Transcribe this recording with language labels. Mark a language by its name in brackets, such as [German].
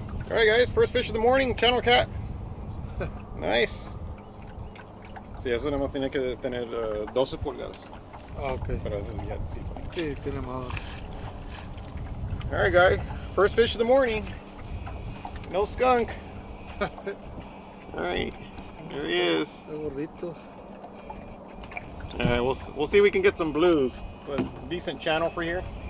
[English] All right, guys, first fish of the morning, channel cat. Nice. [Spanish] Sí, eso nada más tiene que tener 12 pulgadas. Ah, ok. Pero eso ya, sí. Sí, tiene más. [English] All right, guy, first fish of the morning. No skunk. All right, there he is. [Spanish] Está gordito. [English] All right, we'll see if we can get some blues. It's a decent channel for here.